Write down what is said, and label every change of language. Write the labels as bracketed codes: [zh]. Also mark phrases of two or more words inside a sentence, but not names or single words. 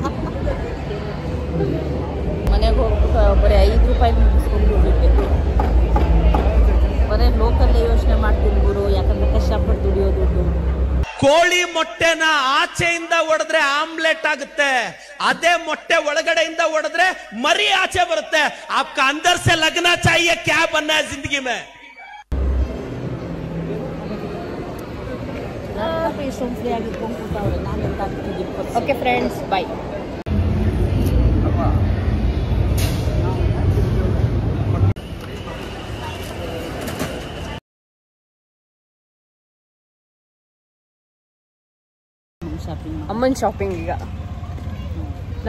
[kn] ಮನೆಗೆ ಹೋಗ್ಬಿಟ್ಟು ಬರೀ 5 ರೂಪಾಯಿ ಮುಗಿಸ್ಕೊಂಡು ದುಡಿಬೇಕು. ಬರೀ ಲೋಕಲ್ಲೇ ಯೋಚನೆ ಮಾಡ್ತೀನಿ ಗುರು, ಯಾಕಂದ್ರೆ ಕಷ್ಟಪಟ್ಟು ದುಡಿಯೋ ದುಡ್ಡು. ಕೋಳಿ ಮೊಟ್ಟೆನ ಆಚೆಯಿಂದ ಒಡೆದ್ರೆ ಆಮ್ಲೆಟ್ ಆಗುತ್ತೆ, ಅದೇ ಮೊಟ್ಟೆ ಒಳಗಡೆಯಿಂದ ಒಡೆದ್ರೆ ಮರಿ ಆಚೆ ಬರುತ್ತೆ. [hi] आपका अंदर से लगना चाहिए क्या बनना है जिंदगी में. [kn] ಓಕೆ ಫ್ರೆಂಡ್ಸ್, ಬಾಯ್. ಅಮ್ಮನ ಶಾಪಿಂಗ್ ಈಗ ನಮಗೆ ಇಷ್ಟು ಬೈದಿದ್ದಾರೆ.